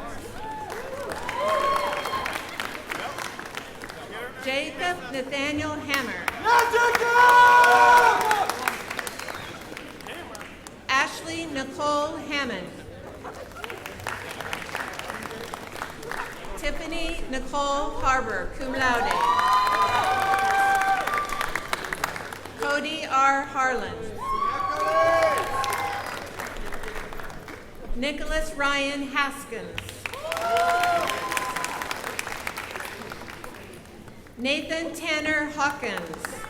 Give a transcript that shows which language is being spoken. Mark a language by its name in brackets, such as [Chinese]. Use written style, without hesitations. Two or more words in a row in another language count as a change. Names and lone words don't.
[English] Jacob Nathaniel Hammer. Ashley Nicole Hammond. Tiffany Nicole Harbor, cum laude. Cody R. Harlan. Nicholas Ryan Haskins. Nathan Tanner Hawkins.